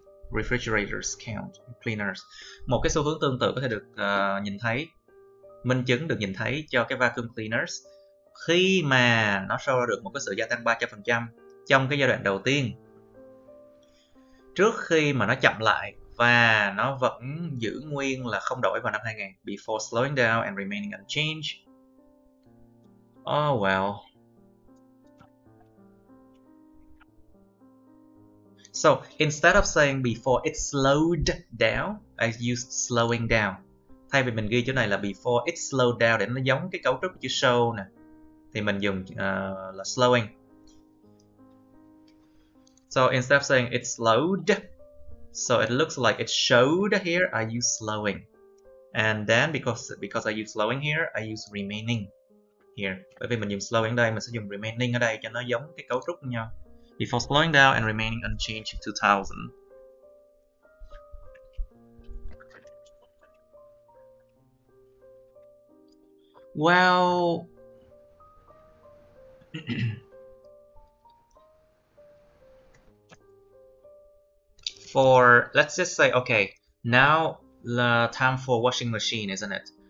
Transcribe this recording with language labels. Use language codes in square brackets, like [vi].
[en] Refrigerators count, cleaners. [vi] Một cái xu hướng tương tự có thể được nhìn thấy, minh chứng được nhìn thấy cho cái vacuum cleaners khi mà nó show ra được một cái sự gia tăng 300% trong cái giai đoạn đầu tiên, trước khi mà nó chậm lại và nó vẫn giữ nguyên là không đổi vào năm 2000. [en] Before slowing down and remaining unchanged. Oh well. So instead of saying before it slowed down, I used slowing down. [vi] Thay vì mình ghi chỗ này là [en] before it slowed down [vi] để nó giống cái cấu trúc của chữ show nè, thì mình dùng là slowing. [en] So instead of saying it slowed, so it looks like it showed here, I use slowing. And then because I use slowing here, I use remaining here. [vi] Bởi vì mình dùng slowing ở đây, mình sẽ dùng remaining ở đây cho nó giống cái cấu trúc với nhau. [en] Before slowing down and remaining unchanged in 2000. Well, let's just say, okay, now the time for washing machine, isn't it?